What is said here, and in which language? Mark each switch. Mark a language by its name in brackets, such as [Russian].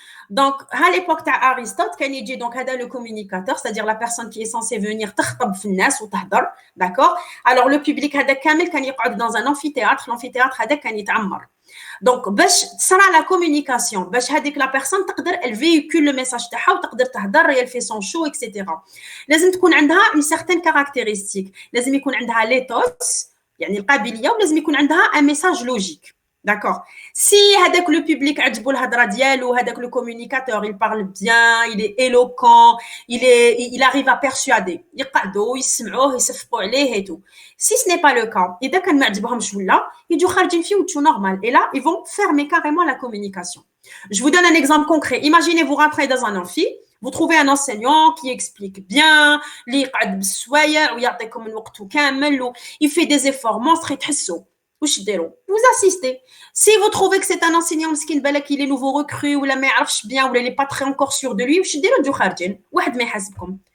[French] Donc, à l'époque d'Aristote, quand il dit donc le communicateur, c'est-à-dire la personne qui est censée venir [Arabic] تخطب في الناس وتهضر, [French] d'accord? Alors, le public [Arabic] هذا كامل كان يقعد [French] dans un amphithéâtre, l'amphithéâtre [Arabic] هذا كان يتعمر. [French] Donc, [Arabic] باش تصرى [French] la communication, [Arabic] باش هذيك [French] la personne تقدر elle véhicule le message [Arabic] تاعها وتقدر تهضر, [French] elle fait son show, etc. [Arabic] لازم تكون عندها une certaine caractéristique. لازم يكون عندها l'éthos, يعني القابلية, ولازم يكون عندها [French] un message logique. D'accord. Si هذاك le public [Arabic] عجبو الهضرة ديالو, [French] هذاك le communicateur, il parle bien, il est éloquent, il arrive à persuader. [Arabic] يقعدوا يسمعوه يصفقوا عليه [French] et tout. Si ce n'est pas le cas, [Arabic] إذا كان ما عجبهمش ولا, يجوا خارجين فيه وتشو normal. [French] Et là, ils vont fermer carrément la communication. Je vous donne un exemple concret. Imaginez vous rentrez dans un amphi, vous trouvez un enseignant qui explique bien, [Arabic] اللي يقعد بالسوايع ويعطيكم الوقت كامل, [French] il fait des efforts monstres [Arabic] يتحسوا. [French] Vous assistez. Si vous trouvez que c'est un enseignant [Arabic] مسكين بالك [French] il est nouveau recru ou la [Arabic] ما يعرفش [French] bien ou il n'est pas très encore sûr de lui, [Arabic] واش ديروا تجوا خارجين واحد ما يحاسبكم.